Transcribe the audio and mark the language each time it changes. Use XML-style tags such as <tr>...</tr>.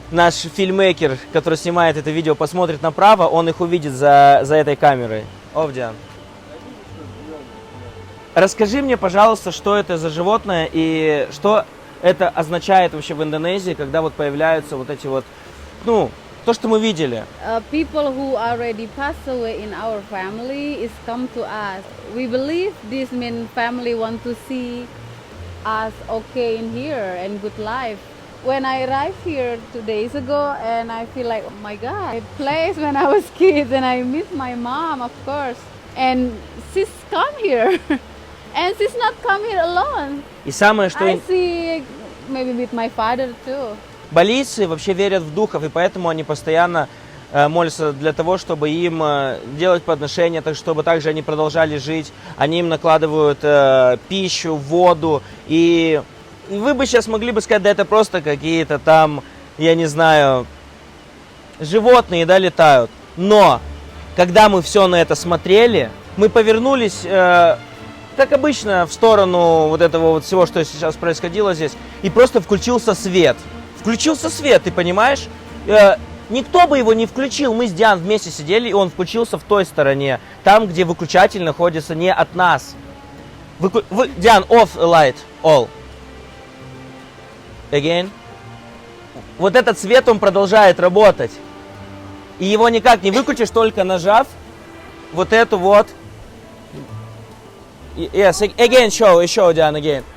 <ru>Наш фильммейкер, который снимает это видео, посмотрит направо, он их увидит за этой камерой. Овдиан. Расскажи мне, пожалуйста, что это за животное и что это означает вообще в Индонезии, когда вот появляются вот эти вот, ну, то, что мы видели.</ru> <en>People who already passed away in our family is come to us. We believe this mean family want to see us okay in here and good life. When I arrived here 2 days ago, and I feel like, oh my God, place when I was kids, and I miss my mom, of course. And she's come here, and she's not come here alone.</en> <ru>И самое, что...</ru> <en>I see maybe with my father too.</en> <ru>Балийцы вообще верят в духов, и поэтому они постоянно молятся для того, чтобы им делать подношения, так чтобы также они продолжали жить. Они им накладывают пищу, воду. И вы бы сейчас могли бы сказать: да это просто какие-то там, я не знаю, животные, да, летают. Но, когда мы все на это смотрели, мы повернулись, как обычно, в сторону вот этого вот всего, что сейчас происходило здесь, и просто включился свет. Включился свет, ты понимаешь? Никто бы его не включил. Мы с Диан вместе сидели, и он включился в той стороне. Там, где выключатель находится не от нас.</ru> <en>Диан, off light, all. Again.</en> <ru>Вот этот свет, он продолжает работать. И его никак не выключишь, только нажав вот эту вот.</ru> <en>Yes, again, show, Диан, again.</en>